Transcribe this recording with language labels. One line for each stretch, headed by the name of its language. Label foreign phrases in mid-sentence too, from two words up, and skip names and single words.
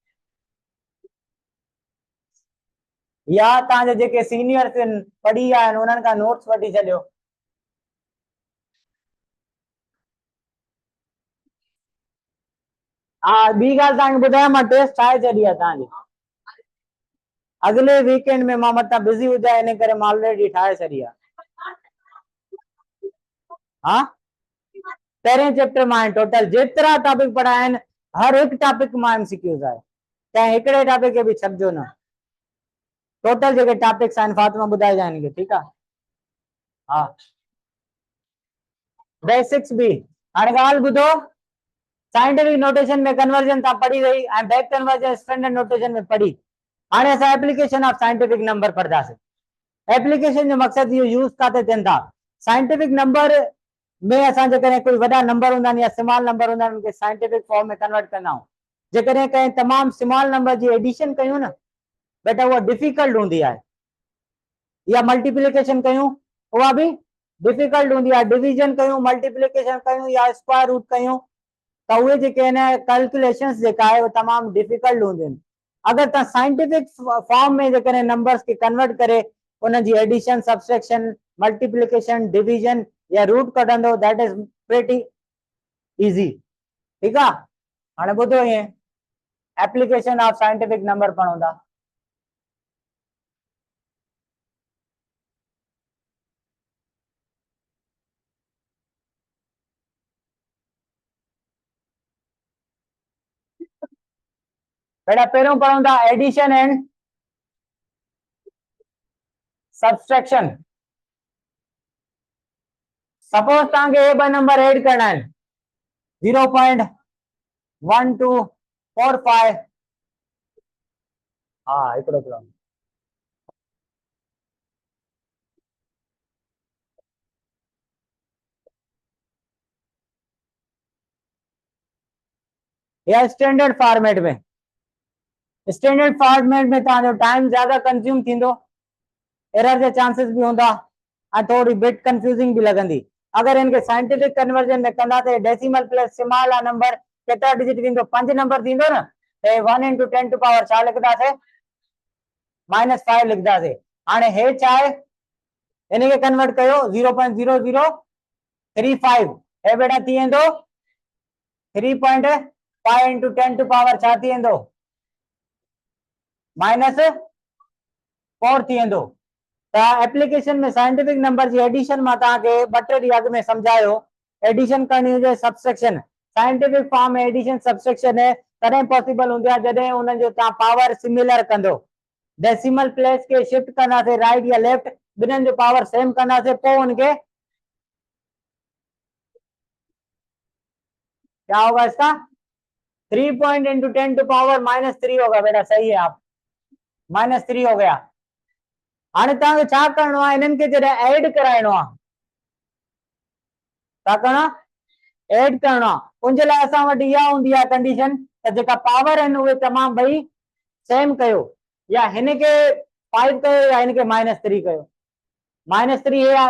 Sindhi: या तव्हांजे जेके सीनियर्स आहिनि पढ़ी विया आहिनि उन्हनि खां नोट्स वठी छॾियो. हा ॿी ॻाल्हि तव्हांखे ॿुधायां मां टेस्ट ठाहे छॾी आहे तव्हांजी.
Urdu: اگلے ویک اینڈ میں
Sindhi: मां मथां बिज़ी हुजां इन करे मां ऑलरेडी ठाहे छॾी आहे. हाँ पहिरें चैप्टर मां टोटल जेतिरा टॉपिक पढ़ाया आहिनि हर हिकु टॉपिक मां एमसीक्यूज़ आहे. कंहिं हिकिड़े टॉपिक खे बि छॾिजो न. टोटल जेके टॉपिक्स आहिनि फातिमा ॿुधाइजां हिनखे. ठीकु आहे. हा बेसिक्स बि. हाणे ॻाल्हि ॿुधो
English: scientific notation
Sindhi: में कन्वर्जन तव्हां पढ़ी वई ऐं
English: back conversion standard notation
Sindhi: में पढ़ी. हाणे असां
English: application of scientific number
Sindhi: पढ़ंदासीं. एप्लीकेशन जो मक़सदु इहो यूज़ किथे थियनि था.
English: scientific number
Sindhi: में असां जेकॾहिं कोई वॾा नंबर हूंदा आहिनि या
English: small number
Sindhi: हूंदा आहिनि उनखे
English: scientific form
Sindhi: में कन्वर्ट कंदा आहियूं. जेकॾहिं कंहिं तमामु
English: small number
Sindhi: जी एडिशन कयूं न बेटा उहा डिफिकल्ट हूंदी आहे. या मल्टीप्लिकेशन कयूं उहा बि डिफिकल्ट हूंदी आहे. डिवीजन कयूं मल्टीप्लिकेशन कयूं या
English: square root
Sindhi: कयूं त उहे जेके आहिनि कैलकुलेशंस जेका आहे उहे तमामु डिफिकल्ट हूंदियूं आहिनि. अगरि तव्हां
English: scientific form
Sindhi: में जेकॾहिं नंबर्स खे कन्वर्ट करे उनजी
English: addition subtraction multiplication division
Sindhi: या रूट कढंदो
English: that is pretty easy.
Sindhi: ठीकु आहे. हाणे ॿुधो ईअं
English: application of scientific number
Sindhi: पढ़ूं था. बेटा पहिरियों पढ़ूं था
English: addition and subtraction.
Sindhi: सपोज तव्हांखे हे ॿ नंबर ऐड करणा आहिनि 0.1245. हा हिकिड़ो करो. या
English: standard format
Sindhi: में.
English: standard format
Sindhi: में तव्हांजो टाइम ज्यादा कंज्यूम थींदो एरर जे चांसेस भी होंदा ऐं थोड़ी बिट कंफ्यूजिंग भी लगंदी. अगर इनके
English: scientific conversion
Sindhi: में कंदा त
English: decimal plus small
Sindhi: आ नंबर केतिरा डिजिट थींदो 5 नंबर थींदो न त 1 × 10
English: to power
Sindhi: छा लिखदासीं -5 लिखदासीं. हाणे हे छा आहे इन के कन्वर्ट कयो 0.0035 है बेटा थी 3.5
English: into 10 to power
Sindhi: छा थी -4 थी एप्लीकेशन में साइंटिफिक नंबर जी एडिशन में तव्हांखे 2 ॾींहं अॻु में समझायो एडिशन करनी हुजे सब्सट्रैक्शन साइंटिफिक फॉर्म में एडिशन सब्सट्रैक्शन है तॾहिं पॉसिबल हूंदी आहे जॾहिं उन जो तव्हां
English: power similar
Sindhi: कंदो
English: decimal place
Sindhi: के शिफ्ट कंदासीं राइट या लेफ्ट बिन्हिनि जो पावर सेम कंदासीं पोइ उनके
Urdu: کیا ہوگا اس کا 3
English: point into 10 to power -3
Urdu: ہوگا بیٹا صحیح ہے آپ -3 ہو گیا
Sindhi: हाणे तव्हांखे छा करणो आहे इन्हनि खे जॾहिं ऐड कराइणो आहे छा करणो आहे ऐड करणो आहे उन जे लाइ असां वटि इहा हूंदी आहे कंडीशन त जेका पावर आहिनि उहे तमामु ॿई सेम कयो या हिन खे 5 कयो या हिन खे -3 कयो -3 हे आहे